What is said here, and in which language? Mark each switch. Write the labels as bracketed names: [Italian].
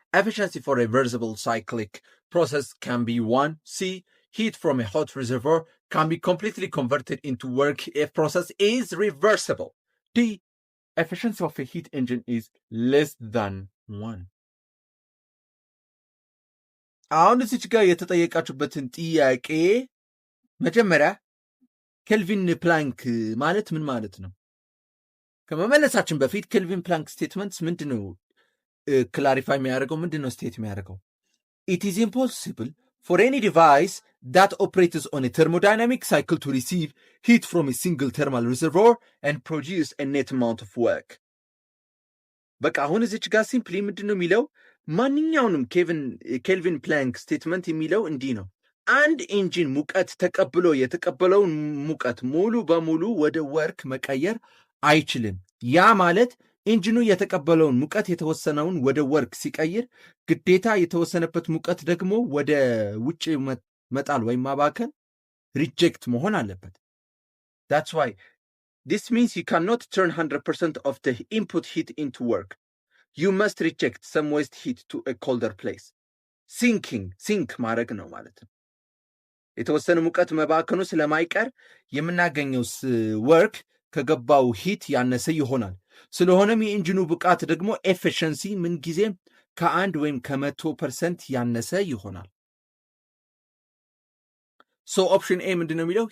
[English] Efficiency for a reversible cyclic process can be 1. C. Heat from a hot reservoir can be completely converted into work if process is reversible. D. Efficiency of a heat engine is less than 1. [Amharic] አሁን እዚች ጋር የተጠየቃችሁበትን ጥያቄ መጀመሪያ ኬልቪን ፕላንክ ማለት ምን ማለት ነው ከመመለሳችን በፊት ኬልቪን ፕላንክ ስቴትመንትስ ምንድን ነው ክላሪፋይ የሚያደርገው? ምንድን ነው ስቴት የሚያደርገው? [English] It is impossible for any device that operates on a thermodynamic cycle to receive heat from a single thermal reservoir and produce a net amount of work. [Amharic] በቃ አሁን እዚች ጋር ሲምፕሊ ምንድን ነው የሚለው? ማንኛውንም ኬልቪን ፕላንክ ስቴትመንት የሚለው እንዲህ ነው። አንድ ኢንጂን ሙቀት ተቀብሎ የተቀበለውን ሙቀት ሙሉ በሙሉ ወደ ወርክ መቀየር አይችልም። ያ ማለት ኢንጂኑ የተቀበለውን ሙቀት የተወሰነውን ወደ ወርክ ሲቀይር ግዴታ የተወሰነበት ሙቀት ደግሞ ወደ ውጭ መጣል ወይም ማባከን ሪጀክት መሆን አለበት። [English] That's why this means you cannot turn 100% of the input heat into work. You must reject some waste heat to a colder place. [Amharic] ሲንክ ማድረግ ነው ማለት ነው። የተወሰነ ሙቀት መባከኑ ስለማይቀር የምናገኘው ወርክ ከገባው ሂት ያነሰ ይሆናል። ስለሆነም የኢንጂኑ ብቃት ደግሞ ኤፊሽንሲ ምንጊዜም ከ1 ወይም ከ100% ያነሰ ይሆናል። [English] So option A [Amharic] ምንድን ነው የሚለው?